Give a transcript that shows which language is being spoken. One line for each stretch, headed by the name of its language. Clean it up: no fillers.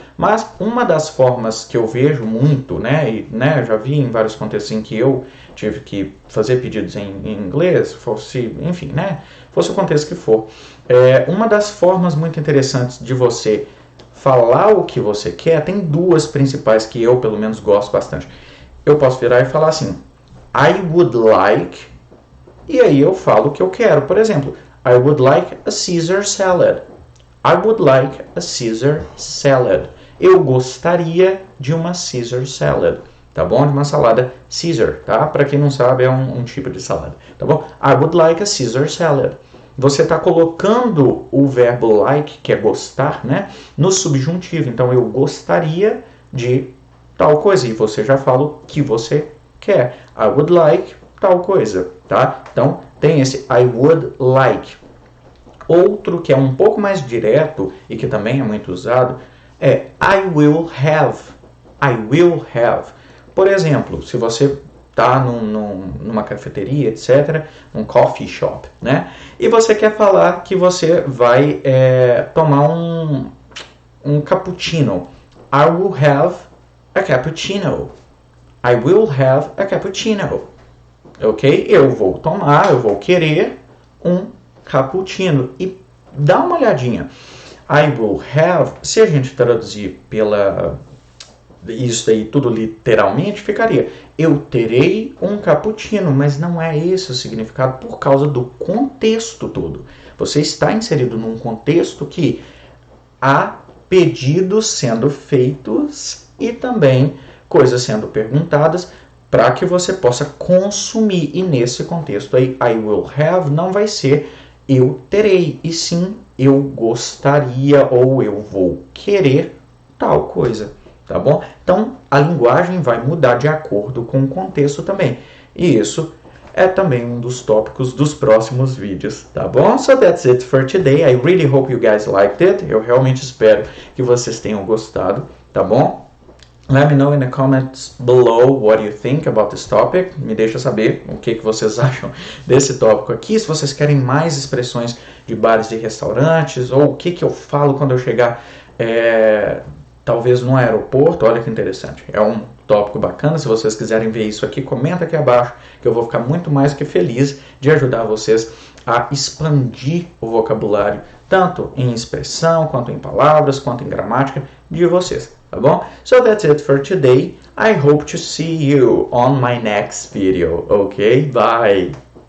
Portuguese: Mas uma das formas que eu vejo muito, né, e né, já vi em vários contextos em que eu tive que fazer pedidos em inglês, fosse, enfim, né, fosse o contexto que for. Uma das formas muito interessantes de você falar o que você quer, tem duas principais que eu, pelo menos, gosto bastante. Eu posso virar e falar assim,
English: I would like...
Portuguese: E aí eu falo o que eu quero. Por exemplo,
English: I would like a Caesar salad. I would like a Caesar salad.
Portuguese: Eu gostaria de uma Caesar salad. Tá bom? De uma salada Caesar, tá? Para quem não sabe, é um tipo de salada. Tá bom?
English: I would like a Caesar salad.
Portuguese: Você está colocando o verbo like, que é gostar, né? No subjuntivo. Então, eu gostaria de tal coisa. E você já fala o que você quer.
English: I would like
Portuguese: tal coisa, tá? Então, tem esse
English: I would like.
Portuguese: Outro que é um pouco mais direto e que também é muito usado é
English: I will have. I will have.
Portuguese: Por exemplo, se você está numa cafeteria, etc., num coffee shop, né? E você quer falar que você vai tomar um cappuccino.
English: I will have a cappuccino. I will have a cappuccino. Ok?
Portuguese: Eu vou querer um cappuccino. E dá uma olhadinha.
English: I will have,
Portuguese: se a gente traduzir isso aí tudo literalmente, ficaria eu terei um cappuccino, mas não é esse o significado por causa do contexto todo. Você está inserido num contexto que há pedidos sendo feitos e também coisas sendo perguntadas para que você possa consumir. E nesse contexto aí,
English: I will have
Portuguese: não vai ser eu terei, e sim eu gostaria ou eu vou querer tal coisa, tá bom? Então, a linguagem vai mudar de acordo com o contexto também. E isso é também um dos tópicos dos próximos vídeos, tá bom?
English: So that's it for today. I really hope you guys liked it.
Portuguese: Eu realmente espero que vocês tenham gostado, tá bom?
English: Let me know in the comments below what you think about this topic.
Portuguese: Me deixa saber o que vocês acham desse tópico aqui. Se vocês querem mais expressões de bares e restaurantes, ou o que eu falo quando eu chegar, talvez no aeroporto. Olha que interessante. É um tópico bacana. Se vocês quiserem ver isso aqui, comenta aqui abaixo, que eu vou ficar muito mais que feliz de ajudar vocês a expandir o vocabulário, tanto em expressão, quanto em palavras, quanto em gramática de vocês, tá bom?
English: So that's it for today. I hope to see you on my next video, okay? Bye!